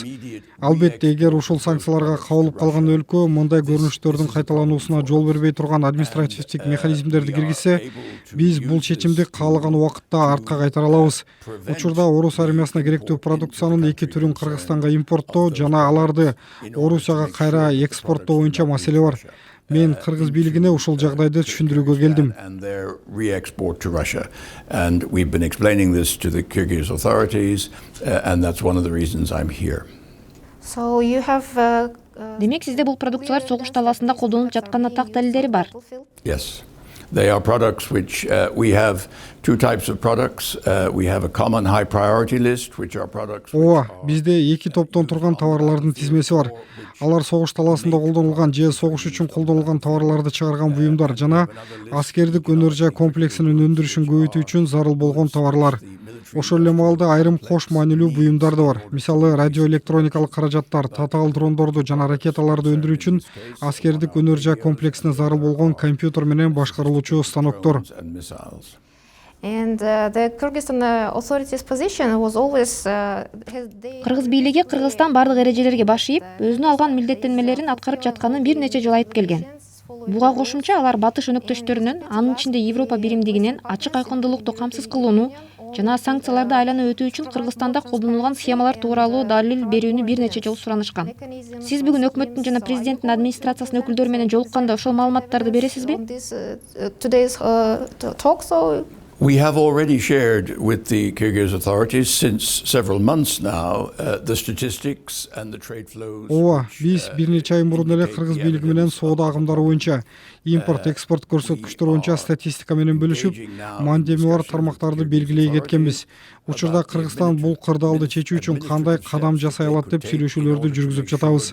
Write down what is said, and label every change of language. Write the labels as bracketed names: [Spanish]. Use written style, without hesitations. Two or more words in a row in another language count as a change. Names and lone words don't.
[Kyrgyz] Албетте, эгер ушул санкцияларга кабылып калган өлкө мындай көрүнүштөрдүн кайталануусуна жол бербей турган административдик механизмдерди киргизсе, биз бул чечимди каалаган убакытта артка кайтара алабыз. Учурда Орус армиясына керектүү продукциянын 2 түрүн Кыргызстанга импорттоо жана аларды Орусияга кайра экспорттоо боюнча маселе бар. Мен кыргыз бийлигине ушул жагдайды түшүндүрүүгө келдим. [English] And we've been explaining this to the Kyrgyz authorities, and that's one of the reasons I'm here. So you have [Kyrgyz] Демек, сизде бул продукциялар согуш талаасында колдонулуп жатканына так далилдери бар. [English] Yes. They are products which we have two types of products. We have a common high priority list, which are products. [Kyrgyz] Бизде эки топтон турган товарлардын тизмеси бар. Алар согуш талаасында колдонулган же согуш үчүн колдонулган товарларды чыгарган буюмдар жана аскердик өнөр жай комплексинин өндүрүшүн көбөйтүү үчүн зарыл болгон товарлар. Ошол эле маалда айрым кош маанилүү буюмдар да бар. Мисалы, радиоэлектроникалык каражаттар, татаал дрондорду жана ракеталарды өндүрүү үчүн аскердик өнөр жай комплексине зарыл болгон компьютер менен башкарылуучу станоктор. [English] And the Kyrgyzstan authorities' position was always [Kyrgyz] Кыргыз бийлиги Кыргызстан бардык эрежелерге баш ийип, өзүнө алган милдеттенмелерин аткарып жатканын бир нече жолу айтып келген. Буга кошумча алар батыш өнөктөштөрүнүн, анын ичинде Европа биримдигинин ачык айкындуулукту камсыз кылууну жана санкцияларды айланып өтүү үчүн Кыргызстанда колдонулган схемалар тууралуу далил берүүнү бир нече жолу суранышкан. Сиз бүгүн өкмөттүн жана президенттин администрациясынын өкүлдөрү менен жолукканда ошол маалыматтарды бересизби? [English] Today's talk. So We have already shared with the Kyrgyz authorities since several months now the statistics and the trade flows. [Kyrgyz] Биз бир нече ай мурун эле кыргыз бийлиги менен соода агымдары боюнча, импорт-экспорт көрсөткүчтөрү боюнча статистика менен бөлүшүп, мандеми бар тармактарды белгилей кеткенбиз. Учурда Кыргызстан бул кырдаалды чечүү үчүн кандай кадам жасай алат деп сүйлөшүүлөрдү жүргүзүп жатабыз.